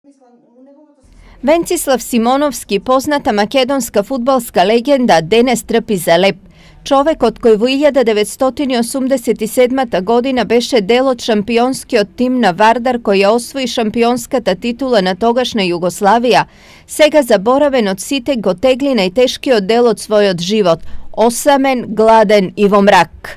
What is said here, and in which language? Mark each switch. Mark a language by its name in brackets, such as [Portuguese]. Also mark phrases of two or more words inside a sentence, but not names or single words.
[Macedonian] Венцислав Симоновски, позната македонска фудбалска легенда, данес трпи за леп. Човек од кој во 1987 година беше дел од шампионскиот тим на Вардар кој ја освои шампионската титула на тогашна Југославија, сега заборавен од сите го тегли најтешкиот дел од својот живот, осамен, гладен и во мрак.